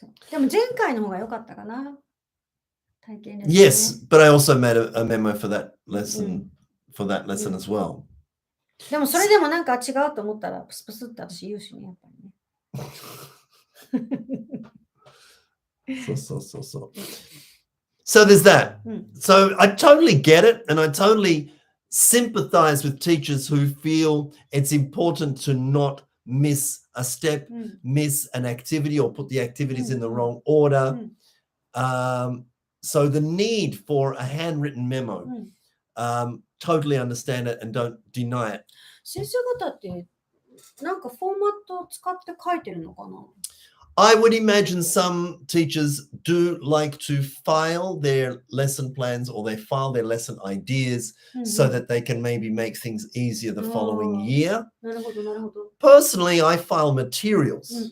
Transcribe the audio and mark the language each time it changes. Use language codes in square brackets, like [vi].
[ja] でも前回の方が良かったかな。体験レッスン、ね。 [en] Yes, but I also made a memo for that lesson, for that lesson as well. [ja] でもそれでもなんか違うと思ったらプスプスって私言うしね、やっぱりね。 [en] So there's that. うん。 So I totally get it, and I totally sympathize with teachers who feel it's important to not miss a step, うん。 miss an activity, or put the activities in the うん。 wrong う order. ん。 So the need for a handwritten memo, うん。 totally understand it and don't deny it. [ja] 先生方ってなんかフォーマットを使って書いてるのかな？ [en] I would imagine some teachers do like to file their lesson plans or they file their lesson ideas うん。 so that they can maybe make things easier the following year. [ja] なるほど、なるほど。 [en] Personally, I file materials.